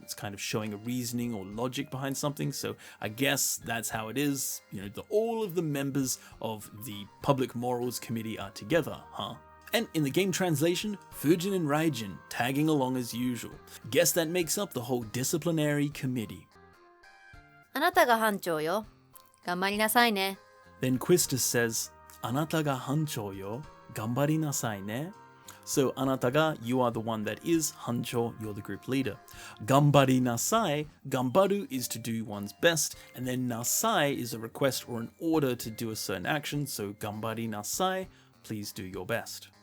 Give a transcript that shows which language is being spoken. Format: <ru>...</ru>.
<en>It's kind of showing a reasoning or logic behind something. So I guess that's how it is. You know, all of the members of the Public Morals Committee are together, huh? And in the game translation, Fujin and Raijin tagging along as usual. Guess that makes up the whole disciplinary committee.</en> <ja>あなたが班長よ。頑張りなさいね。</ja> <en>Then Quistis says,</en> <ja>あなたが班長よ。頑張りなさいね.</ja> <en>So,</en> <ja>あなたが,</ja> <en>you are the one that is, hancho, you're the group leader.</en> <ja>Gambari nasai,</ja> <en>gambaru is to do one's best, and then nasai is a request or an order to do a certain action, so</en> <ja>gambari nasai,</ja> <en>please do your best.</en>